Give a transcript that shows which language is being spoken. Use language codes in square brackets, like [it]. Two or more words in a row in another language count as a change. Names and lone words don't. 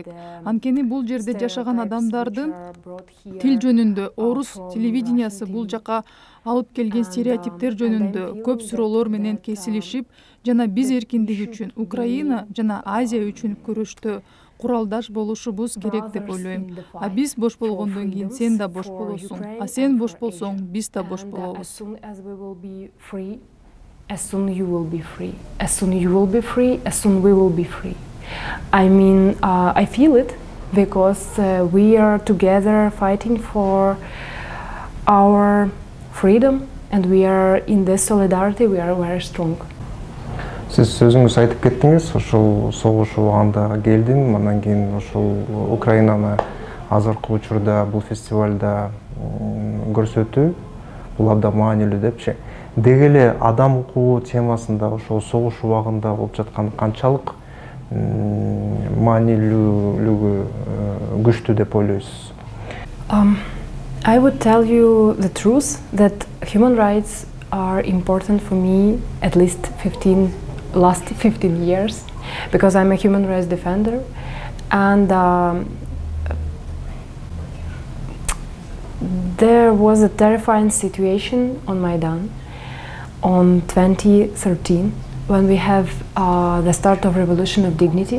[ky] Анткени бул жерде жашаган адамдардын тил жөнүндө, орус телевидениясы бул жака алып келген стереотиптер жөнүндө көп суроолор менен кесилишип, жана биз эркиндик үчүн, Украина жана Азия үчүн күрөштө куралдаш болушубуз керек деп ойлойм. А биз бош болгондон кийин сен да бош болосуң. А сен бош болсоң, биз да бош болобуз. [en] As soon you will be free. As soon you will be free, as soon we will be free. I mean, I feel it because we are together fighting for our freedom, and we are in this solidarity, we are very strong. [ky] Сиз өзүңүз айтып кеттиңиз, ушул согуш убагында келдим, андан кийин ушул Украинаны азыркы учурда бул фестивалда көрсөтүү бул абдан маанилүү депчи. Деги эле адам укугу темасында ошол согуш убагында болуп жаткан канчалык маанилүүлүгү күчтүү деп ойлойсуз? [en] I would tell you the truth that human rights are important for me at least last 15 years, because I'm a human rights defender, and there was a terrifying situation on Maidan on 2013 when we have the start of Revolution of Dignity.